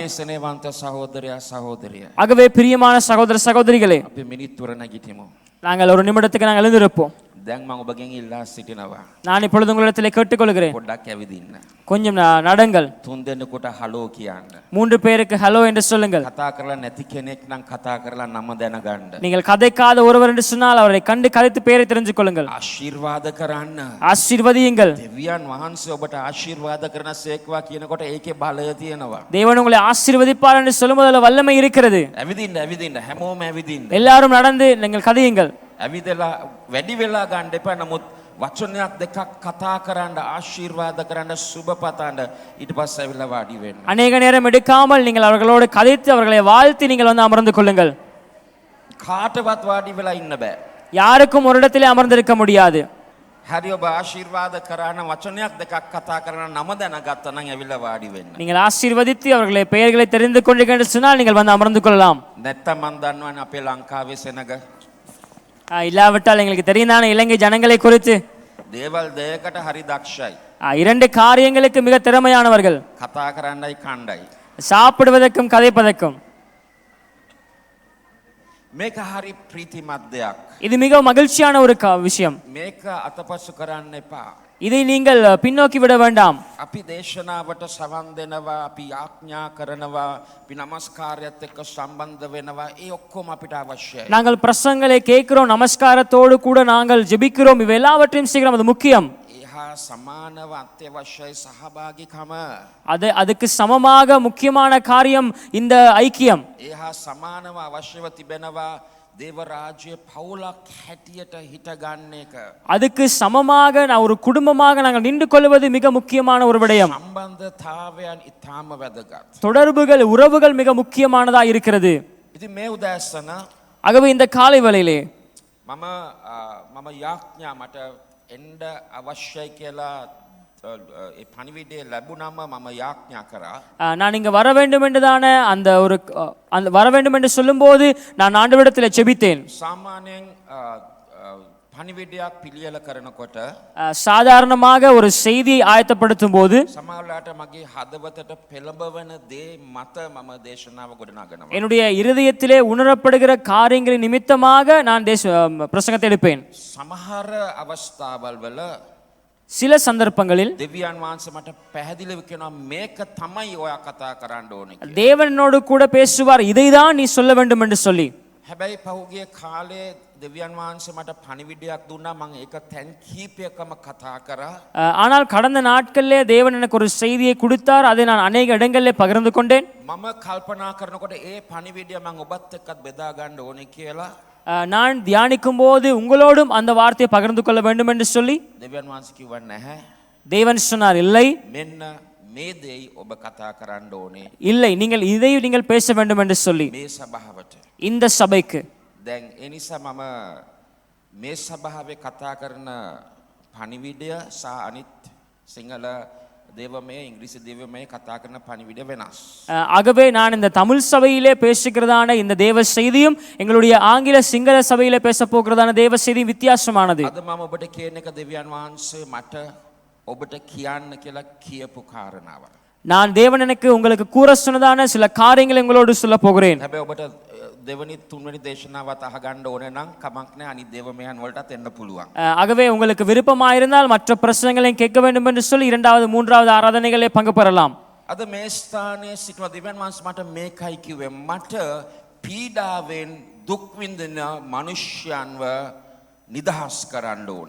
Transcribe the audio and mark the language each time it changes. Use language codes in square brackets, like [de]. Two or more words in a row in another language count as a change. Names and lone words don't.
[si] සෙනෙවන්ත සහෝදරයා සහෝදරිය. [ta] ஆகவே பிரியமான சகோதர சகோதரிகளே, [si] අපි මිනිත්තුර නැගිටිමු. [ta] நாங்கள் ஒரு நிமிடத்துக்கு நாங்கள் எழுந்திருப்போம். [si] දැන් මම ඔබගෙන් ඉල්ලා සිටිනවා. [ta] நான் இப்பொழுது உங்களிடத்திலே கேட்டுக்கொள்கிறேன், [si] පොඩ්ඩක් ඇවිදින්න. [ta] கொஞ்சம் நடங்கள். [si] තුන් දෙනෙකුට හලෝ කියන්න. [ta] 3 பேருக்கு ஹலோ என்று சொல்லுங்கள். [si] කතා කරලා නැති කෙනෙක් නම් කතා කරලා නම දැනගන්න. [ta] நீங்கள் கதைக்காத ஒருவர் என்று சொன்னால் அவரை கண்டு கதைத்து பெயரை தெரிந்து கொள்ளுங்கள். [si] ආශිර්වාද කරන්න. [ta] ஆசீர்வதியுங்கள். [si] දෙවියන් වහන්සේ ඔබට ආශිර්වාද කරන සේක්වා කියනකොට ඒකේ බලය තියෙනවා. [ta] தேவன் உங்களை ஆசீர்வதிப்பார் என்று சொல்லும்போது அதில் வல்லமை இருக்கிறது. [si] ඇවිදින්න හැමෝම ඇවිදින්න. [ta] எல்லாரும் நடந்து நீங்கள் கதையுங்கள். [si] ඇවිදලා වැඩි වෙලා ගන්න එපා. නමුත් වචනයක් දෙකක් කතා කරන්න ආශිර්වාද කරන්න සුබ පතන්න ඊට පස්සේ ඇවිල්ලා වාඩි වෙන්න. [ta] அநேக நேரம் எடுக்காமல் நீங்கள் அவர்களோடு கதைத்து அவர்களை வாழ்த்தி நீங்கள் வந்து அமர்ந்து கொள்ளுங்கள். [si] කාටවත් වාඩි වෙලා ඉන්න බෑ. [ta] யாருக்கும் ஒரு இடத்திலே அமர்ந்திருக்க முடியாது. [si] හරි ඔබ ආශිර්වාද කරන වචනයක් දෙකක් කතා කරන නම දැනගත්තා නම් ඇවිල්ලා වාඩි වෙන්න. [ta] நீங்கள் ஆசீர்வதித்து அவர்களை பெயர்களை தெரிந்து கொண்டீர்கள் என்று சொன்னால் நீங்கள் வந்து அமர்ந்து கொள்ளலாம். [si] නැත්තම් මන් දන්නවනේ අපේ ලංකාවේ සෙනග [ta] இல்லாவிட்டால் எங்களுக்கு தெரியும் தானே இலங்கை ஜனங்களை குறித்து. [si] දේවල් දෙයකට හරි දක්ෂයි. [ta] 2 காரியங்களுக்கு மிக திறமையானவர்கள், [si] කතා කරන්නයි කණ්ඩයි. [ta] சாப்பிடுவதற்கும் கதைப்பதற்கும். [si] මේක හරි ප්‍රීතිමත් දෙයක්. [ta] இது மிக மகிழ்ச்சியான ஒரு விஷயம். [si] මේක අතපසු කරන්න එපා. [ta] இதை நீங்கள் பின்னோக்கி விட வேண்டாம். [si] අපි දේශනාවට සවන් දෙනවා, අපි ආඥා කරනවා, අපි නමස්කාරයත් එක්ක සම්බන්ධ වෙනවා. ඒ ඔක්කොම අපිට අවශ්‍යයි. [ta] நாங்கள் பிரசங்களை கேட்கிறோம், நமஸ்காரத்தோடு கூட நாங்கள் ஜெபிக்கிறோம், இவை எல்லாவற்றையும் செய்கிறோம், அது முக்கியம். [si] ඒහා සමානව අත්‍යවශ්‍යයි සහභාගිකම. [ta] அதுக்கு சமமாக முக்கியமான காரியம் இந்த ஐக்கியம். [si] ඒහා සමානව අවශ්‍යව තිබෙනවා දේව රාජ්‍ය පවුලක් හැටියට හිටගන්න එක. [ta] அதுக்கு சமமாக நான் ஒரு குடும்பமாக நாங்கள் நின்று கொள்வது மிக முக்கியமான ஒரு விடயம். [si] සම්බන්ධතාවයන් ඉතාම වැදගත්. [ta] தொடர்புகள் உறவுகள் மிக முக்கியமானதா இருக்கிறது. [si] ඉතින් මේ උදෑසන [ta] ஆகவே இந்த காலை வேளையிலே [si] මම යාඥා මට එන්න අවශ්‍යයි කියලා ඒ පණිවිඩය ලැබුණම මම යාඥා කරා. [ta] நான் இங்க வர வேண்டும் என்றுதான அந்த வர வேண்டும் என்று சொல்லும்போது நான் ஆண்டவரிடத்தில் ஜெபித்தேன். [si] සාමාන්‍යයෙන් පණිවිඩයක් පිළියෙල කරනකොට [ta] சாதாரணமாக ஒரு செய்தியை ஆயத்தப்படுத்தும் போது [si] සමහරවිට මගේ හදවතට පෙළඹවන දේ මත මම දේශනාව ගොඩනගනවා. [ta] என்னுடைய இருதயத்திலே உணரப்படுகிற காரியங்களின் நிமித்தமாக நான் பிரசங்கத்தை எடுப்பேன். [si] සමහර අවස්ථාවල් වල [ta] சில சந்தர்ப்பங்களில் [si] දෙවියන් වහන්සේ මට පැහැදිලිව කියනවා මේක තමයි ඔයා කතා කරන්න ඕනේ කියලා. [ta] தேவனோடு கூட பேசுவார், இதைதான் நீ சொல்ல வேண்டும் என்று சொல்லி. [si] හැබැයි පහුගිය කාලේ දෙවියන් වහන්සේ මට පණිවිඩයක් දුන්නා මම ඒක තැන් කීපයකම කතා කරා. [ta] ஆனால் கடந்த நாட்களிலே தேவன் எனக்கு ஒரு செய்தியை கொடுத்தார், அதை நான் அநேக இடங்களிலே பகிர்ந்து கொண்டேன். [si] මම කල්පනා කරනකොට ඒ පණිවිඩය මම ඔබත් එක්කත් බෙදා ගන්න ඕනේ කියලා [ta] நான் தியானிக்கும் போது உங்களோடும் அந்த வார்த்தையை பகிர்ந்து கொள்ள வேண்டும் என்று சொல்லி [si] දෙවියන් වහන්සේ කිව්වා නැහැ. [ta] தேவன் சொன்னார், இல்லை [si] මෙන්න මේ දෙයි ඔබ කතා කරන්න ඕනේ [ta] இல்லை, நீங்கள் பேச வேண்டும் என்று சொல்லி [si] මේ සභාවට. [ta] இந்த சபைக்கு. [si] දැන් ඒ නිසා මම මේ සභාවේ කතා කරන පණිවිඩය සහ අනිත් සිංහල දේවමය ඉංග්‍රීසි දේවමය කතා කරන පණිවිඩය වෙනස්. [ta] ஆகவே நான் இந்த தமிழ் சபையிலே பேசுகிறதான இந்த தேவ செய்தியும் எங்களுடைய ஆங்கில சிங்கள சபையிலே பேச போகிறதான தேவ செய்தியும் வித்தியாசமானது. [si] අද මම ඔබට කියන එක දෙවියන් වහන්සේ මට ඔබට කියන්න කියලා කියපු කාරණාව. [ta] நான் தேவன் எனக்கு உங்களுக்கு கூற சொன்னதான சில காரியங்களை உங்களோடு சொல்ல போகிறேன். [si] හැබැයි ඔබට දෙවනි තුන්වෙනි දේශනාවත් අහගන්න ඕනේ නම් කමක් නැහැ අනිත් දේවමයන් වලටත් එන්න පුළුවන්. [ta] ஆகவே உங்களுக்கு விருப்பமாயிருந்தால் மற்ற பிரசங்கங்களையும் கேட்க வேண்டும் என்று சொல்லி இரண்டாவது மூன்றாவது ஆராதனைகளே பங்கு பெறலாம். [si] අද මේ ස්ථානයේ සිටව දෙවියන් වහන්සේ මට මේකයි කිව්වේ මට පීඩාවෙන් දුක් විඳින මිනිස්යන්ව නිදහස් කරන්න ඕනේ.